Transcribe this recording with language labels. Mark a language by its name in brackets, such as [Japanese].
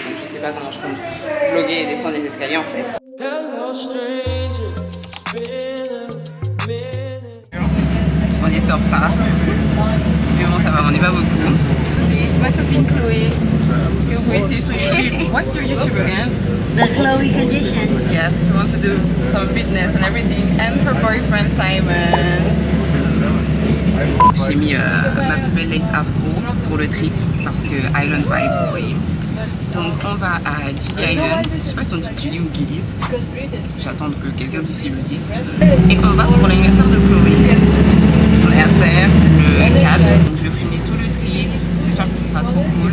[French] Donc je sais pas comment je compte vlogger et descendre des escaliers en fait. On est en retard. Mais bon, ça va, on n'est pas beaucoup. C'est ma copine Chloé, que vous pouvez suivre sur YouTube. [English] What's your YouTube again? The Chloe Condition. Yes, if you want to do some fitness and everything. And her boyfriend Simon. [French] J'ai mis ma plus belle lace afro pour le trip parce que Island Vibe, vous voyez. Donc on va à Gili Island, je sais pas si on dit Gili ou Gili, j'attends que quelqu'un d'ici le dise. Et on va pour l'anniversaire de Chloé, son anniversaire le 4, donc je vais filmer tout le trip, j'espère que ce sera trop cool.